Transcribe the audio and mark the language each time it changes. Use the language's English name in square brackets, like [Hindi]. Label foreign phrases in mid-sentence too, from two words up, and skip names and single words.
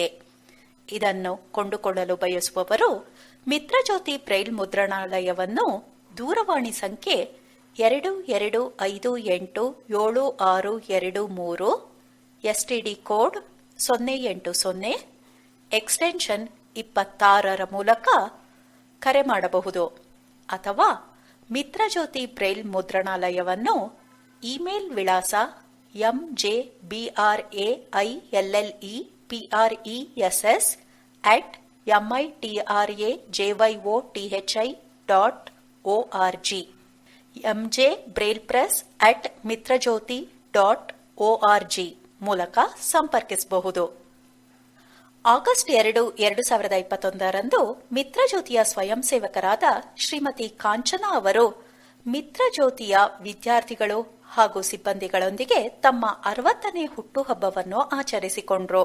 [Kannada] ಇದನ್ನು ಕೊಂಡುಕೊಳ್ಳಲು ಬಯಸುವವರು ಮಿತ್ರಜ್ಯೋತಿ ಬ್ರೈಲ್ ಮುದ್ರಣಾಲಯವನ್ನು ದೂರವಾಣಿ ಸಂಖ್ಯೆ 22587623, [English] STD code [Kannada] 080, ಎಕ್ಸ್ಟೆನ್ಷನ್ 26 ಮೂಲಕ ಕರೆ ಮಾಡಬಹುದು. ಅಥವಾ ಮಿತ್ರಜ್ಯೋತಿ ಬ್ರೈಲ್ ಮುದ್ರಣಾಲಯವನ್ನು ಇಮೇಲ್ ವಿಳಾಸ mjbraielli@mitrajothi.org, mjbrailpress@mitrajyoti.org ಮೂಲಕ ಸಂಪರ್ಕಿಸಬಹುದು. ಆಗಸ್ಟ್ 2, 2021ರಂದು ಮಿತ್ರಜ್ಯೋತಿಯ ಸ್ವಯಂ ಸೇವಕರಾದ ಶ್ರೀಮತಿ ಕಾಂಚನಾ ಅವರು ಮಿತ್ರಜ್ಯೋತಿಯ ವಿದ್ಯಾರ್ಥಿಗಳು ಹಾಗೂ ಸಿಬ್ಬಂದಿಗಳೊಂದಿಗೆ ತಮ್ಮ 60ನೇ ಹುಟ್ಟುಹಬ್ಬವನ್ನು ಆಚರಿಸಿಕೊಂಡರು.